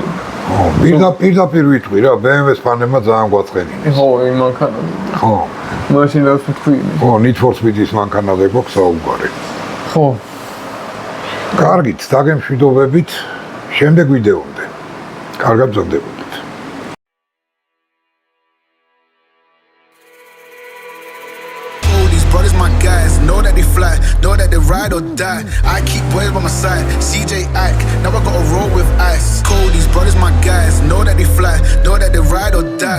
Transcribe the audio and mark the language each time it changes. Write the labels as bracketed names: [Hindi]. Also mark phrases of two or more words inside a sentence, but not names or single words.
[Georgian] ხო, პირდაპირ ვიტყვი რა, BMW-ს ფანებმა ძალიან გვაწყენინეს. ხო, იმ მანქანა. ხო. მაშინაც ვთქვი. ხო, Need for Speed-ის მანქანაზე გვაქვს საუბარი. ხო. კარგით, დაგემშვიდობებით შემდეგ ვიდეომდე. კარგად ბრძანდებოდეთ. [English] Brothers, my guys, know that they fly, know that they ride or die. I keep boys by my side, CJ Ike, now I gotta roll with ice. Cody's brothers, my guys, know that they fly, know that they ride or die.